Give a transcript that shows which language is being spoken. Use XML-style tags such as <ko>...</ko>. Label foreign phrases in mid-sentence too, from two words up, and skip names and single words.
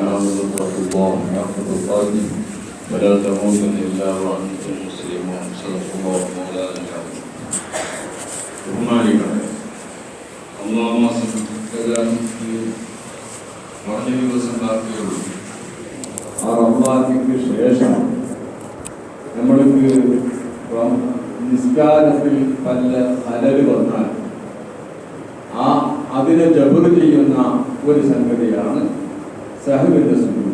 <ar>واتقوا الله حق تقاته ولا تموتن إلا وأنتم مسلمون صدق الله مولانا العظيم.</ar> <ml>ബഹുമാനികളെ, അല്ലാഹു കുറഞ്ഞ ദിവസം ബാക്കിയുള്ളൂ. ആ റമദാനിക്ക് ശേഷം നമ്മൾക്ക് നിസ്കാരത്തിൽ പല ഹലല് വന്നാൽ അതിനെ ജബർ ചെയ്യുന്ന ഒരു സംഗതിയാണ് സഹവിന്റെ സുജൂദ്.</ml>